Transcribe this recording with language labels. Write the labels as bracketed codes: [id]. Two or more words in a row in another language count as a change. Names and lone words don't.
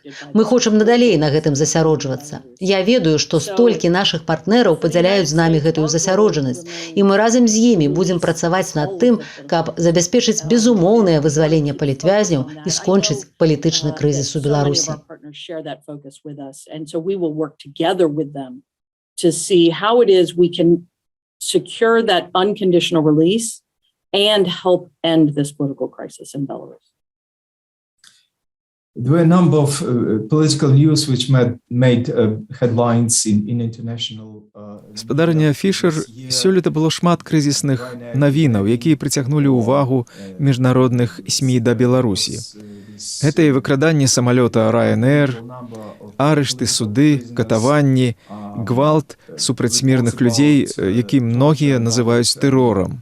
[be] Мы хочам надалей на гэтым засяроджвацца. Я ведаю, што столькі нашых партнераў падзяляюць з намі гэтую засяроджанасць, і мы разам з імі будзем працаваць над тым, каб забяспечыць безумоўнае вызваленне палітвязняў і скончыць палітычны крызіс у Беларусі. [en] To see how it is we can secure that unconditional release and help end this political crisis in Belarus. There were a number of political news which made headlines in international. [be] Спадарня Фішер, сёлета было шмат крызісных навінаў, якія прыцягнулі ўвагу міжнародных СМІ да Беларусі. Гэта і выкраданне самалёта Ryanair, арышты, суды, катаванні, гвалт супраць мірных людзей, які многія называюць тэрорам.